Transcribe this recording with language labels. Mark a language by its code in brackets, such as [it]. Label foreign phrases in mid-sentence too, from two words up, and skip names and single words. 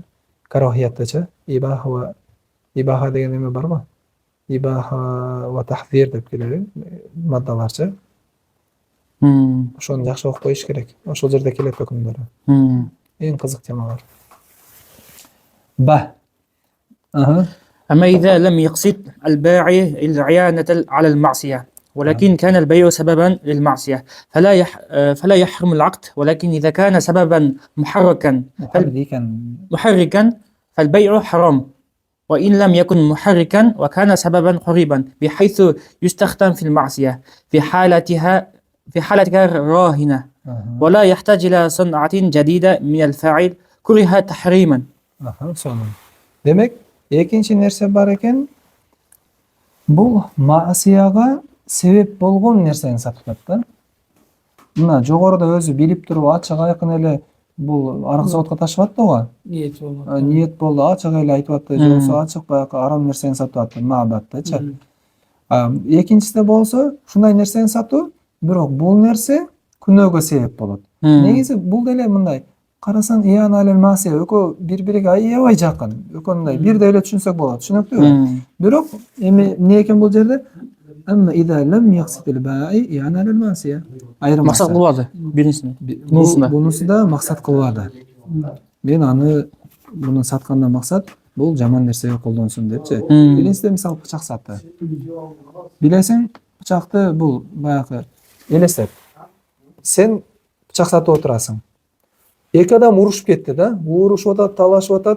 [ky] Карахияттачы, ибаха деген эме барбы? [ar] إباحة وتحظير [ky] деп келет, маддаларчы. Ошону жакшы окуп коюш керек. Ошол жерде келет өкүмдөрү. Эң кызык темалар. Ба. [ar] أما إذا لم يقصد الباعي الإعانة على المعصية ولكن كان البيع سببا للمعصية فلا يحرم العقد، ولكن إذا كان سببا محركا فالبيع حرام، وإن لم يكن محركا وكان سببا قريبا بحيث يستخدم في المعصية في حالتها راهنة ولا يحتاج إلى صنعة جديدة من الفاعل كره تحريما. [ky] Demek экинчи нерсе бар экен. Бул маасияга себеп болгон нерсени сатып атат да. Мына жогоруда өзү билип туруп ачык айкын эле бул арак заводко ташып атты го. [tr] Niyet olmak. [ky] Ниет болду, ачык эле айтып атты, же болбосо ачык баягы арам нерсени сатып атты, маабаттычы. Экинчиси болсо ушундай нерсени сатуу, бирок бул нерсе күнөөгө себеп болот. Негизи бул деле мындай карасаң [ar] إعانة المعصية [ky] экөө бири-бириге аябай жакын. Экөө мындай бирдей эле түшүнсөк болот, түшүнүктүүбү? Бирок эми эмне экен бул жерде? [ar] أما إذا لم يقصد البائع إعانة المعصية. [tr] Maksat kılmadı birincisini. Bunusunda. [ky] Бунусуда максат кылбады. Мен аны муну сатканда максат бул жаман нерсеге колдонсун депчи. Биринчиде мисалы бычак сатты. Билесиң, бычакты бул баягы элестет. Сен бычак сатып отурасың. Эки адам урушуп кетти да, урушуп атат, талашып атат.